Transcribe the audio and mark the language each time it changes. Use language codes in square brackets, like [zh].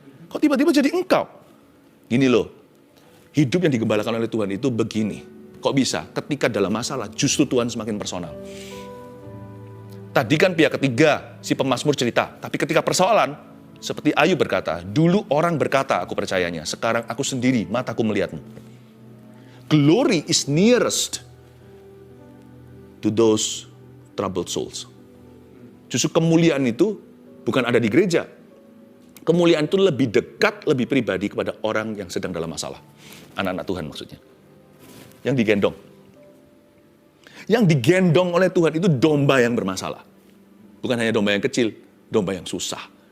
[id] Kok tiba-tiba jadi engkau? Gini loh, hidup yang digembalakan oleh Tuhan itu begini. Kok bisa? Ketika dalam masalah justru Tuhan semakin personal. Tadi kan pihak ketiga, si pemazmur cerita. Tapi ketika persoalan, seperti Ayub berkata, dulu orang berkata aku percayanya, sekarang aku sendiri, mataku melihatmu. [en] Glory is nearest to those troubled souls. [id] Justru kemuliaan itu bukan ada di gereja. Kemuliaan itu lebih dekat, lebih pribadi kepada orang yang sedang dalam masalah. Anak-anak Tuhan maksudnya. Yang digendong. Yang digendong oleh Tuhan itu domba yang bermasalah. Bukan hanya domba yang kecil, domba yang susah.